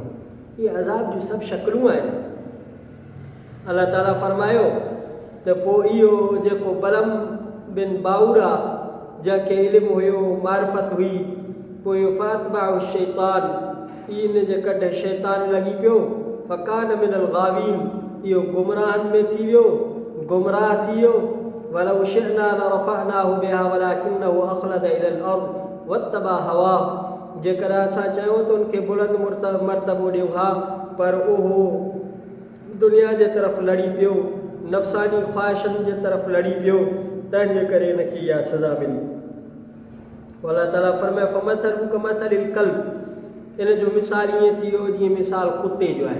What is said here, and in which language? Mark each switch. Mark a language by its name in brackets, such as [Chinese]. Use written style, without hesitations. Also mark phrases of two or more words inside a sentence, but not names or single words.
[Sindhi] इहे अज़ाब जूं सभु शक्लूं आहिनि। अलाह ताला फरमायो त पोइ इहो जेको बलम बिन बाउर आहे, जंहिंखे इल्मु हुयो, मारिफत हुई, पोइ इहो [Arabic] فأتبعه الشيطان, [Sindhi] इन जे कॾहिं शैतान लॻी पियो। [Arabic] فكان من الغاوين, [Sindhi] इहो गुमराहनि में थी वियो, गुमराह थी वियो। [Arabic] ولو شئنا لرفعناه بها ولكنه أخلد إلى الأرض واتبع هواه, [Sindhi] जेकर असां चयूं त उनखे बुलंद मर्तबो ॾियूं हा, पर उहो दुनिया जे तरफ़ लड़ी पियो, नफ़सानी ख़्वाहिशनि जे तरफ़ लड़ी पियो, तंहिंजे करे इनखे इहा सज़ा मिली। अलाह ताला फरमाए [Arabic] فمثله كمثل الكلب, [Sindhi] इन जो मिसाल ईअं थी वियो जीअं मिसाल कुते जो आहे।